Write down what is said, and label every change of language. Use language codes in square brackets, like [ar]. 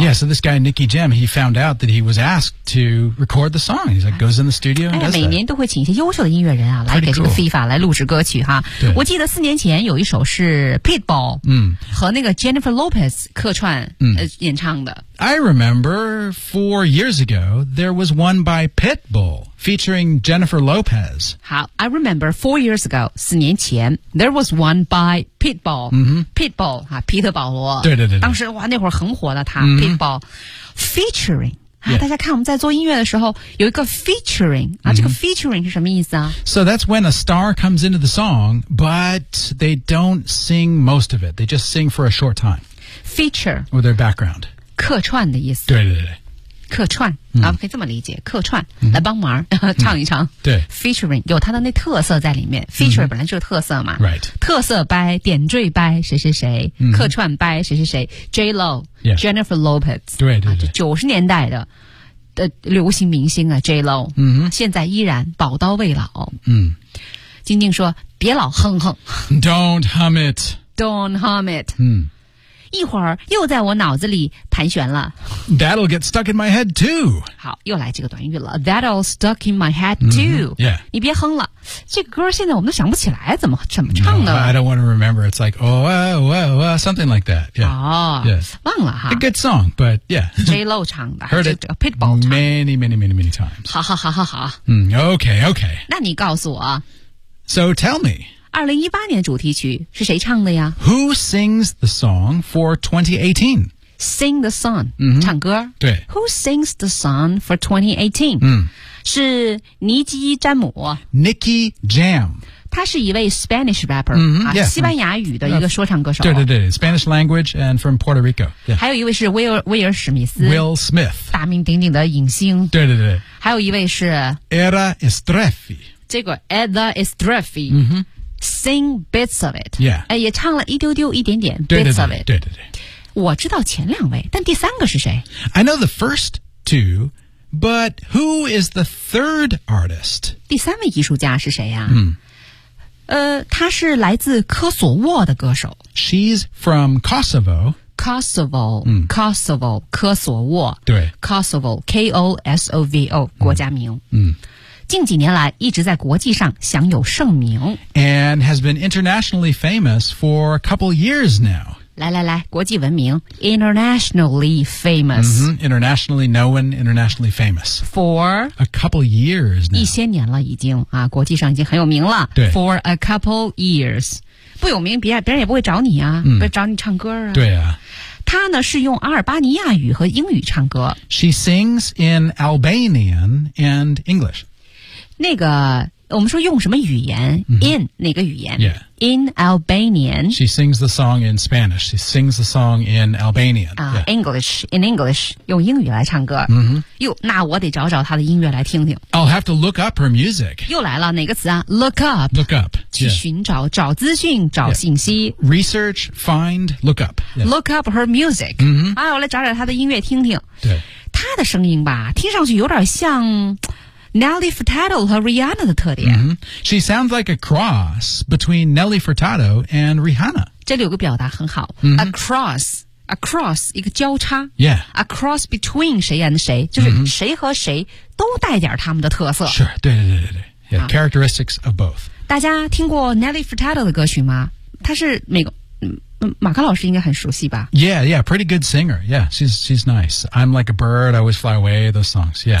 [en] Yeah, so this guy Nicky Jam, he found out that he was asked to record the song. He's like, goes in the studio and does that. [zh] 每年都会请一些优秀的音乐人啊来给这个 FIFA 来录制歌曲哈。我记得四年前有一首是 Pitbull 和那个Jennifer Lopez 客串、演唱的 [en] I remember 4 years ago there was one by Pitbull featuring Jennifer Lopez 好 I remember 4 years ago [zh] 四年前 [en] there was one by Pitbull、Pitbull 啊皮特保罗 [zh] 对对 对当时哇那会儿很火的他、Pitbull featuring、 [en] yeah. [zh] 啊、大家看我们在做音乐的时候有一个 featuring、这个 featuring 是什么意思啊 [en] So that's when a star comes into the song but they don't sing most of it they just sing for a short time feature or their background [zh] 客串的意思对对对客串、啊、可以这么理解客串、来帮忙唱一唱对 featuring 有他的那特色在里面 feature 本来就是特色嘛、 [en] right. [zh] 特色掰点缀掰谁谁谁、客串掰谁谁谁 J-Lo、 [en] yeah. Jennifer Lopez [zh] 对对对、啊、就90年代的流行明星啊 J-Lo、现在依然宝刀未老静静说别老哼哼 [en] Don't hum it Don't hum it、 [zh] 一会儿又在我脑子里盘旋了。 [en] That'll get stuck in my head too. [zh] 好，又来这个短语了。 [en] That'll stuck in my head too.、 Yeah. [zh] 你别哼了，这个、歌现在我们都想不起来怎么唱的。 [en] No, I don't want to remember. It's like oh, oh, oh, something like that. Yeah. Oh, yes. [zh] 忘了哈。 [en] A good song, but yeah. [zh] J-Lo 唱的。 [en] Heard it. [zh] Pitbull 唱。 [en] Many, many, many, many times. [zh] 好好好好好。 [en] Okay, okay. [zh] 那你告诉我。 [en] So tell me. [zh] 2018年主题曲是谁唱的呀 [en] Who sings the song for 2018? Sing the song,、 [zh] 唱歌。对。 [en] Who sings the song for 2018?、是尼基·詹姆。 Nicky Jam。 [zh] 他是一位 Spanish rapper,、 [en] yeah, [zh] 西班牙语的一个说唱歌手。 [en] 对对对 ,Spanish language and from Puerto Rico.、Yeah. [zh] 还有一位是威尔·史密斯。 [en] Will Smith。 [zh] 大名鼎鼎的影星。对对对。还有一位是。 Era Estrefi。这个 [en] Era Estrefi。Sing bits of it. Yeah. [zh] 也唱了一丢丢一点点对对对 [en] bits of it. [zh] 对对对。我知道前两位但第三个是谁 [en] I know the first two, but who is the third artist? [zh] 第三位艺术家是谁呀、啊 mm. 他是来自科索沃的歌手。 [en] She's from Kosovo. Kosovo,、Kosovo, 科索沃。 [zh] 对。 Kosovo, K-O-S-O-V-O, 国家名。近几年来一直在国际上享有盛名 [en] And has been internationally famous for a couple years now [zh] 来来来国际闻名 [en] Internationally famous、 Internationally known, internationally famous For a couple years now [zh] 一些年了已经、啊、国际上已经很有名了对 [en] For a couple years [zh] 不有名别人也不会找你啊、不会找你唱歌啊对啊她呢是用阿尔巴尼亚语和英语唱歌 [en] She sings in Albanian and English [zh] 那个我们说用什么语言、in 哪个语言、 [en] yeah. in Albanian she sings the song in Spanish she sings the song in Albanian、yeah. English in English [zh] 用英语来唱歌、哟那我得找找她的音乐来听听 [en] I'll have to look up her music [zh] 又来了哪个词啊 look up [en] look up [zh] 去寻找、找资讯找信息、 [en] research find look up、 look up her music、 [zh] 啊、我来找找她的音乐听听对她的声音吧听上去有点像Nelly Furtado 和 Rihanna 的特点、 [en] She sounds like a cross between Nelly Furtado and Rihanna [zh] 这里有个表达很好、 [en] A cross [zh] 一个交叉、 [en] yeah. A cross between [zh] 谁演的谁就是谁和谁都带点他们的特色 [en] Sure, [zh] 对对对对 [en] yeah, Characteristics of both [zh] 大家听过 Nelly Furtado 的歌曲吗他是美国马克老师应该很熟悉吧 [en] Yeah, pretty good singer Yeah, she's nice I'm like a bird, I always fly away Those songs, yeah